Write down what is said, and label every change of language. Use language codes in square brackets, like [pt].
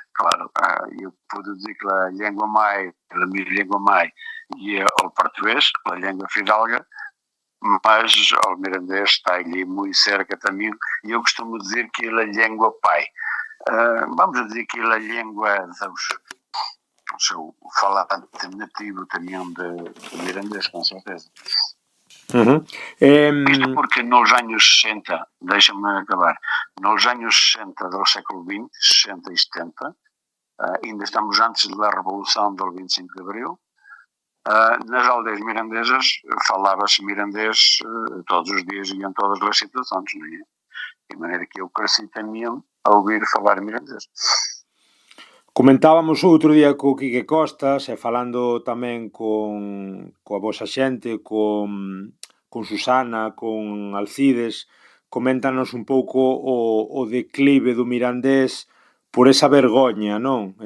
[pt] Claro, eu pude dizer que a língua mãe, a minha língua mãe, é o português, a língua fidalga, mas o mirandês está ali muito cerca também, e eu costumo dizer que ele é a língua pai. Vamos dizer que ele é a língua dos [gl] o seu falante nativo tamén de mirandés, con certeza. [pt] Isto porque nos anos 60, deixa-me acabar, nos anos 60 do século XX, 60 e 70, ainda estamos antes da Revolução do 25 de Abril, nas aldeias mirandesas falava-se mirandês todos os dias e em todas as situações, não é? De maneira que eu cresci também a ouvir falar mirandês. [gl] Comentábamos outro día co Quique Costas e falando tamén coa vosa xente, con Susana, con Alcides, coméntanos un pouco o declive do mirandés por esa vergoña, non?